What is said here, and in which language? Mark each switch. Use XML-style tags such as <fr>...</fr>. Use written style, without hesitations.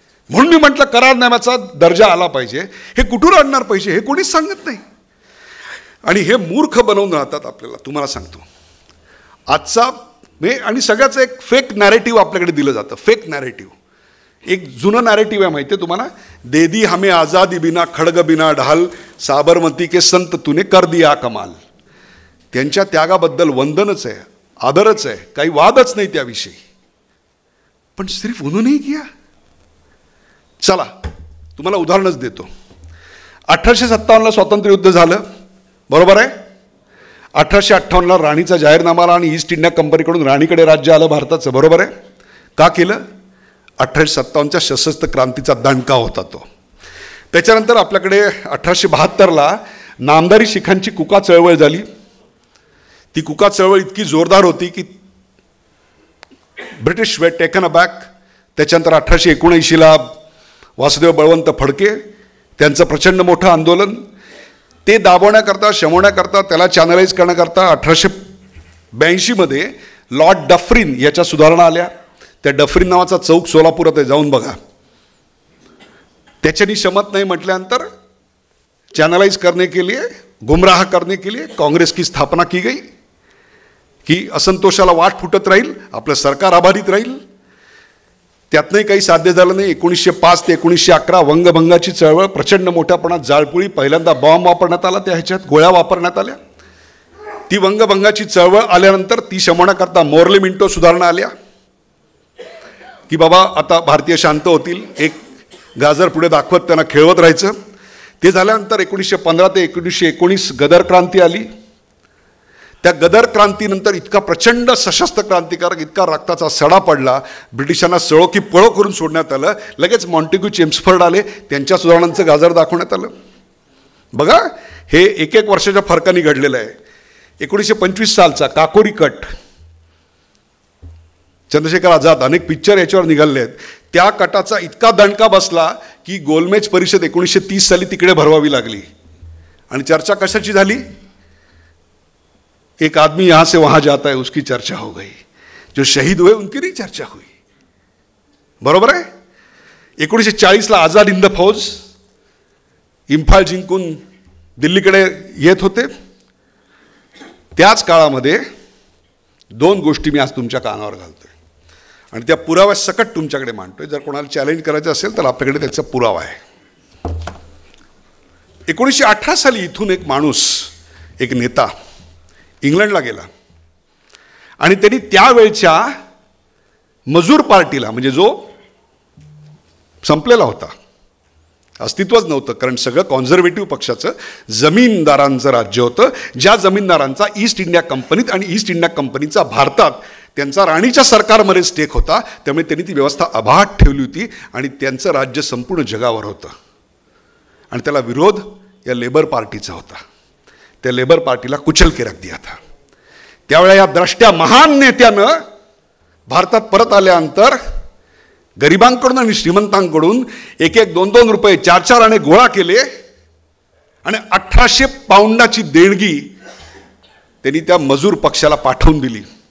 <mr>म्हणून मी म्हटलं करारनाम्याचा दर्जा आला पाहिजे. हे कुठून आणणार पैसे हे कोणीच सांगत नाही. आणि हे मूर्ख बनवून राहतात आपल्याला. तुम्हाला सांगतो आजचा आणि सगळ्याचं एक फेक नॅरेटिव्ह आपल्याकडे दिलं जातं. Fake narrative. एक जुनं नॅरेटिव्ह आहे माहिती आहे तुम्हाला.</mr> <hi>दे दी हमें आझादी बिना खडग बिना ढाल, साबरमती के संत तूने कर दिया कमाल.</hi> <mr>त्यांच्या त्यागाबद्दल वंदनच आहे, आदरच आहे, काही वादच नाही त्याविषयी. पण</mr> <hi>सिर्फ उन्होंने किया.</hi> <mr>चला तुम्हाला उदाहरणच देतो. 1857ला स्वातंत्र्य युद्ध झालं, बरोबर आहे. 1858ला राणीचा जाहीरनामा आला आणि ईस्ट इंडिया कंपनीकडून राणीकडे राज्य आलं भारताचं, बरोबर आहे? का केलं? 1857च्या सशस्त्र क्रांतीचा दणका होता तो. त्याच्यानंतर आपल्याकडे 1872ला नामदारी शिखांची कुका चळवळ झाली. ती कुका चळवळ इतकी जोरदार होती की ब्रिटिश</mr> <en>Were taken aback.</en> <mr>त्याच्यानंतर 1879ला वासुदेव बळवंत फडके त्यांचं प्रचंड मोठं आंदोलन, ते दाबवण्याकरता, शमवण्याकरता, त्याला चॅनलाइज करण्याकरता 1882मध्ये लॉर्ड डफरीन याच्या सुधारणा आल्या. त्या डफरीन नावाचा चौक सोलापुरात आहे, जाऊन बघा. त्याच्यानी शमत</mr> <hi>नहीं</hi> <mr>म्हटल्यानंतर</mr> <hi>चैनलाइज करने के लिए, गुमराह करने के लिए कांग्रेस की स्थापना की गई की</hi> <mr>असंतोषाला वाट फुटत राहील, आपलं सरकार आभारित राहील. त्यातनंही काही साध्य झालं नाही. 1905 ते 1911 वंगभंगाची चळवळ, प्रचंड मोठ्या प्रमाणात जाळपोळी, पहिल्यांदा बॉम्ब वापरण्यात आला, त्या ह्याच्यात गोळ्या वापरण्यात आल्या. ती वंगभंगाची चळवळ आल्यानंतर ती शमवण्याकरता मोर्ले मिंटो सुधारणा आल्या की बाबा आता भारतीय शांत होतील, एक गाजर पुढे दाखवत त्यांना खेळवत राहायचं. ते झाल्यानंतर 1915 ते 1919 गदर क्रांती आली. त्या गदर क्रांतीनंतर इतका प्रचंड सशस्त्र क्रांतिकारक, इतका रक्ताचा सडा पडला, ब्रिटिशांना सळो की पळो करून सोडण्यात आलं. लगेच मॉन्टेग्यू चेम्सफर्ड आले, त्यांच्या सुधारणांचं गाजर दाखवण्यात आलं. बघा, हे एक वर्षाच्या फरकाने घडलेलं आहे. 1925 सालचा काकोरी कट, चंद्रशेखर आझाद, अनेक पिक्चर याच्यावर निघाले आहेत. त्या कटाचा इतका दणका बसला की गोलमेज परिषद 1930 साली तिकडे भरवावी लागली. आणि चर्चा कशाची झाली?</mr> <hi>एक आदमी यहाँ से वहाँ जाता है उसकी चर्चा हो गई, जो शहीद हुए उनकी नहीं चर्चा हुई.</hi> <mr>बरोबर आहे? 1940ला आझाद हिंद फौज इम्फाल जिंकून दिल्लीकडे येत होते. त्याच काळामध्ये दोन गोष्टी मी आज तुमच्या कानावर घालतोय आणि त्या पुराव्या सकट तुमच्याकडे मांडतोय. जर कोणाला चॅलेंज करायचं असेल तर आपल्याकडे त्याचा पुरावा आहे. 1918 साली इथून एक माणूस, एक नेता इंग्लंडला गेला आणि त्यांनी त्यावेळच्या मजूर पार्टीला, म्हणजे जो संपलेला होता, अस्तित्वच नव्हतं, कारण सगळं कॉन्झर्वेटिव्ह पक्षाचं जमीनदारांचं राज्य होतं, ज्या जमीनदारांचा ईस्ट इंडिया कंपनीत आणि ईस्ट इंडिया कंपनीचा भारतात त्यांचा राणीच्या सरकारमध्ये स्टेक होता, त्यामुळे त्यांनी ती व्यवस्था अबाध ठेवली होती आणि त्यांचं राज्य संपूर्ण जगावर होतं. आणि त्याला विरोध या लेबर पार्टीचा होता. त्या लेबर पार्टीला</mr> <hi>कुचल के रख दिया था.</hi> <mr>त्यावेळेला या द्रष्ट्या महान नेत्यानं भारतात परत आल्यानंतर गरिबांकडून आणि श्रीमंतांकडून एक एक 2-2 रुपये 4-4 आणे गोळा केले आणि 1800 पाऊंडाची देणगी त्यांनी त्या मजूर पक्षाला पाठवून दिली.</mr>